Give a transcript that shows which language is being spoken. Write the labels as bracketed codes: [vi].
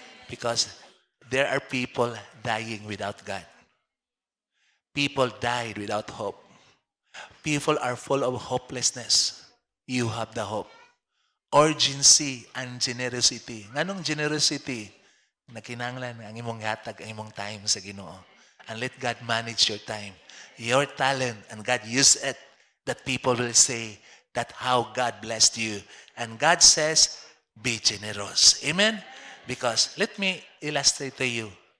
[en] Because there are people dying without God. People died without hope. People are full of hopelessness. You have the hope. Urgency and generosity. [ceb] Nganong generosity? Nakinanglan ang imong hatag, ang imong time sa Ginoo. [en] And let God manage your time. Your talent, and God use it, that people will say that how God blessed you. And God says, be generous. Amen? Because, let me illustrate to you.